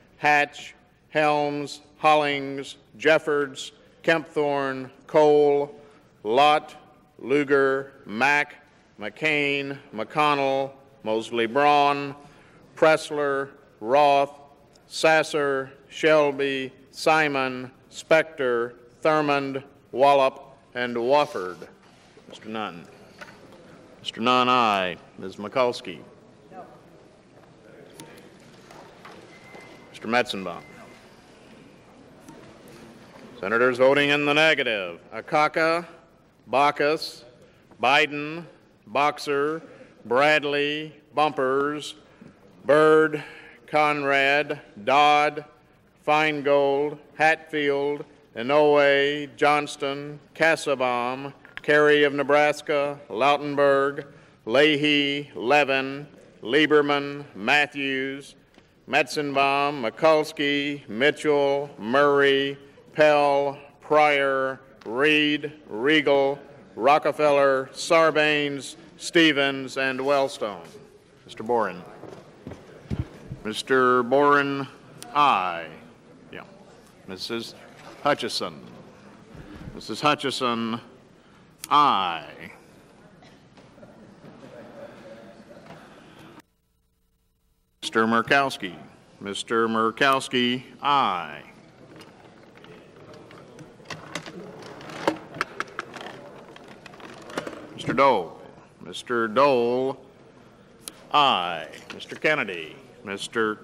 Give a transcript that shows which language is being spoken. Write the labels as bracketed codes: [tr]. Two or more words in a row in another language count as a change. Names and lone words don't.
[en] Hatch, Helms, Hollings, Jeffords, Kempthorne, Cole, Lott, Lugar, Mack, McCain, McConnell, Mosley Braun, Pressler, Roth, Sasser, Shelby, Simon, Specter, Thurmond, Wallop, and Wofford. Mr. Nunn. Mr. Nunn, aye. Ms. Mikulski. No. Mr. Metzenbaum. Senators voting in the negative: Akaka, Baucus, Biden, Boxer, Bradley, Bumpers, Byrd, Conrad, Dodd, Feingold, Hatfield, Inouye, Johnston, Kassebaum, Kerry of Nebraska, Lautenberg, Leahy, Levin, Lieberman, Matthews, Metzenbaum, Mikulski, Mitchell, Murray, Pell, Pryor, Reed, Regal, Rockefeller, Sarbanes, Stevens, and Wellstone. Mr. Boren. Mr. Boren, aye. Yeah. Mrs. Hutchison. Mrs. Hutchison, aye. Mr. Murkowski. Mr. Murkowski, aye. Mr. Dole. Mr. Dole, aye. Mr. Kennedy. Mr.